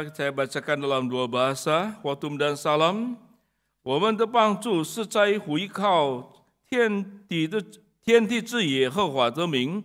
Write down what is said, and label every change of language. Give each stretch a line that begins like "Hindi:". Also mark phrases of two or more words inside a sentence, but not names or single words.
Indonesian: saya bacakan dalam dua bahasa, Khatum dan Salam.
Chinese: 我们的帮助是在乎依靠天地之耶和华的名.